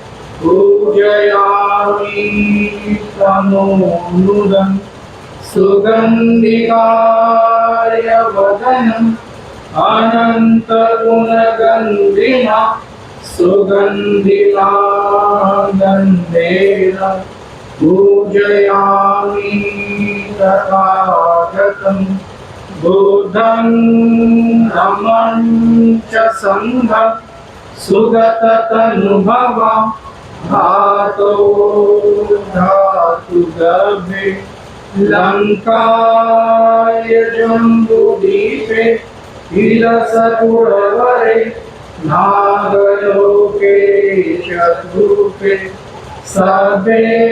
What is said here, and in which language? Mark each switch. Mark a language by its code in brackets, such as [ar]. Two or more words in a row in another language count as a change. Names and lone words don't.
[pi] पूजयामि तमोनुदं सुगन्धिकाय वदनम् अनन्तगुणगन्धिना सुगन्धिनागन्धेन पूजयामि तथागतं बुद्धं धम्मं च संघं सुगततनुभवं धातो धातुगर्भे लङ्काय जम्बुद्वीपे विलसपुरवरे नागलोके चतुर्भे सर्वे